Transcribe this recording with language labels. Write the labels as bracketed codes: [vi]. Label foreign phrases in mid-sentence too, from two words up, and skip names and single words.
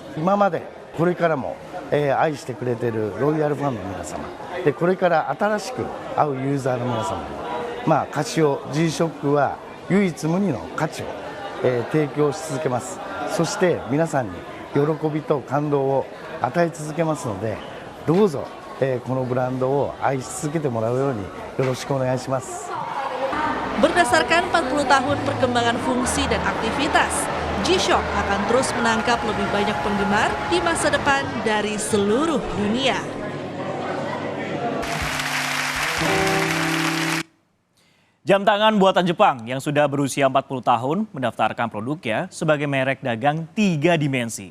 [ja] 今までこれからも愛してくれているロイヤルファンの皆様で、これから新しく会うユーザーの皆様に、カシオ G-Shock は唯一無二の価値を提供し続けます。そして皆さんに喜びと感動を与え続けますので、どうぞこのブランドを愛し続けてもらうようによろしくお願いします。 [id] Berdasarkan 40 tahun perkembangan fungsi dan aktivitas, G-Shock akan terus menangkap lebih banyak penggemar di masa depan dari seluruh dunia. Jam tangan buatan Jepang yang sudah berusia 40 tahun mendaftarkan produknya sebagai merek dagang 3 dimensi.